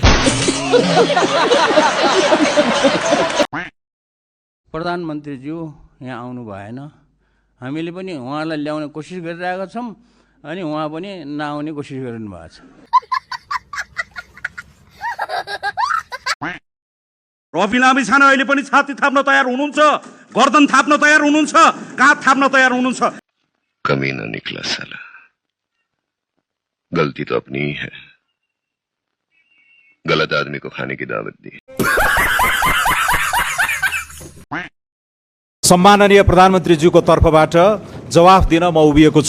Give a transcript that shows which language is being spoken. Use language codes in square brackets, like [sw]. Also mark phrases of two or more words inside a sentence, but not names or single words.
[ne] प्रधानमन्त्रीज्यू यहाँ आउनु भएन, हामीले पनि उहाँलाई ल्याउने कोसिस गरिरहेका छौँ, अनि उहाँ पनि नआउने कोसिस गरिनु भएको छ। रफी लामी छाना अहिले पनि छाती थाप्न तयार हुनुहुन्छ, गर्दन थाप्न तयार हुनुहुन्छ, काँध थाप्न तयार हुनुहुन्छ। [hi] कमीना निकला साला, गलती तो अपनी ही है, गलत आदमी को खाने की दावत दी। [ne] सम्माननीय प्रधानमन्त्रीज्यूको तर्फबाट जवाफ दिन म उभिएको छु।